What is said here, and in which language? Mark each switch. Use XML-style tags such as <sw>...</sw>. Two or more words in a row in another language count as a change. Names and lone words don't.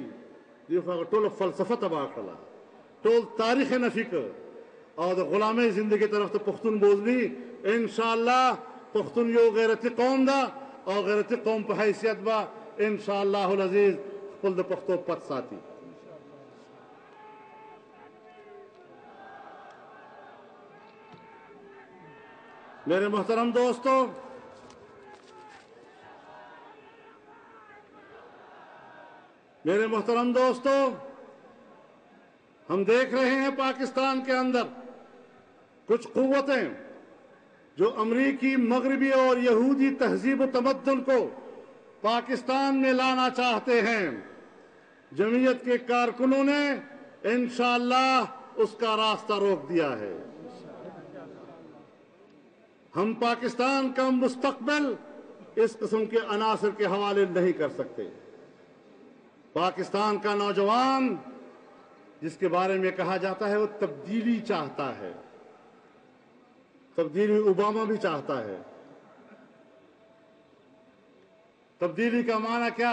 <ps>دوی خو هغه ټوله فلسفه تباه کړله، ټول تاریخ یې نفي کړ او د غلامۍ زندګۍ طرف ته پښتون بوزلي. انشاءالله پښتون یو غیرتي قوم ده او غیرتي قوم په حیثیت به</ps> <ar>انشاءالله العزیز</ar> <ps>خپل د پښتو پت ساتي.</ps> <ur>میرے محترم دوستو، ہم دیکھ رہے ہیں پاکستان کے اندر کچھ قوتیں جو امریکی، مغربی اور یہودی تہذیب و تمدن کو پاکستان میں لانا چاہتے ہیں. جمعیت کے کارکنوں نے انشاءاللہ اس کا راستہ روک دیا ہے. ہم پاکستان کا مستقبل اس قسم کے عناصر کے حوالے نہیں کر سکتے. پاکستان کا نوجوان جس کے بارے میں کہا جاتا ہے وہ تبدیلی چاہتا ہے، تبدیلی اوباما بھی چاہتا ہے. تبدیلی کا معنی کیا?</ur>